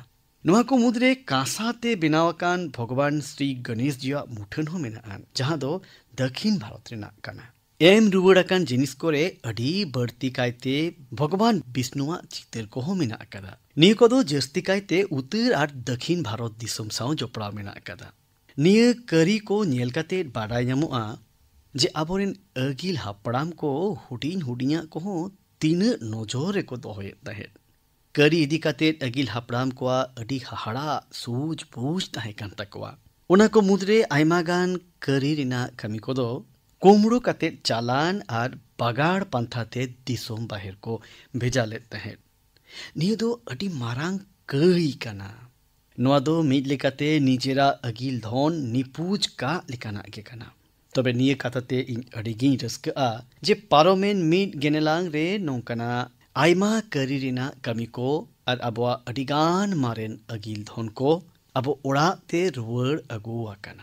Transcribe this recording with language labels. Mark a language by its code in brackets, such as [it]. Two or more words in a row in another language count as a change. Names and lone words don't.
[sat] ᱱᱚᱣᱟ ᱠᱚ ᱢᱩᱫᱽᱨᱮ ᱠᱟᱸᱥᱟᱛᱮ ᱵᱮᱱᱟᱣ ᱟᱠᱟᱱ ᱵᱷᱚᱜᱚᱵᱟᱱ ᱥᱨᱤ ᱜᱚᱱᱮᱥ ᱡᱤᱭᱟᱜ ᱢᱩᱴᱷᱟᱹᱱ ᱦᱚᱸ ᱢᱮᱱᱟᱜᱼᱟ ᱡᱟᱦᱟᱸ ᱫᱚ ᱫᱚᱠᱷᱤᱱ ᱵᱷᱟᱨᱚᱛ ᱨᱮᱱᱟᱜ ᱠᱟᱱᱟ। ᱮᱢ ᱨᱩᱣᱟᱹᱲ ᱟᱠᱟᱱ ᱡᱤᱱᱤᱥ ᱠᱚᱨᱮ ᱟᱹᱰᱤ ᱵᱟᱹᱲᱛᱤ ᱠᱟᱭᱛᱮ ᱵᱷᱚᱜᱚᱵᱟᱱ ᱵᱤᱥᱱᱩᱣᱟᱜ ᱪᱤᱛᱟᱹᱨ ᱠᱚᱦᱚᱸ ᱢᱮᱱᱟᱜ ᱟᱠᱟᱫᱟ। ᱱᱤᱭᱟᱹ ᱠᱚᱫᱚ ᱡᱟᱹᱥᱛᱤ ᱠᱟᱭᱛᱮ ᱩᱛᱛᱚᱨ ᱟᱨ ᱫᱚᱠᱷᱤᱱ ᱵᱷᱟᱨᱚᱛ ᱫᱤᱥᱚᱢ ᱥᱟᱶ ᱡᱚᱯᱲᱟᱣ ᱢᱮᱱᱟᱜ ᱟᱠᱟᱫᱟ। ᱱᱤᱭᱟᱹ ᱠᱟᱹᱨᱤ ᱠᱚ ᱧᱮᱞ ᱠᱟᱛᱮᱫ ᱵᱟᱰᱟᱭ ᱧᱟᱢᱚᱜᱼᱟ जे आबोरेन अगिल हापड़ाम को हुडिन हुडिया को तीना नजर को दोहयेद तहेद करी इदी कातेद अगिल हापड़ाम को अडी हाहाड़ा सूझ बूझ तहे कान तकवा उना को मुद्रे आयमा गान करी रिना कमी को दो कुमड़ो कातेद चालान आर बागाड़ पंथाते दिसोम बाहिर को भेजा लेद तहेद निये दो अडी मारांग कई काना नोआ दो मिद लेकाते निजेरा अगिल धन निपूज का लेकाना के काना तबे निये काताते इन अडिगिन रस्का जे पारोमेन मिद गेनेलांग रे नोंकाना आयमा करी रिना कमी को आर अबवा अडिगान मारेन अगिल धन को अबो ओड़ा ते रुवर अगु आकाना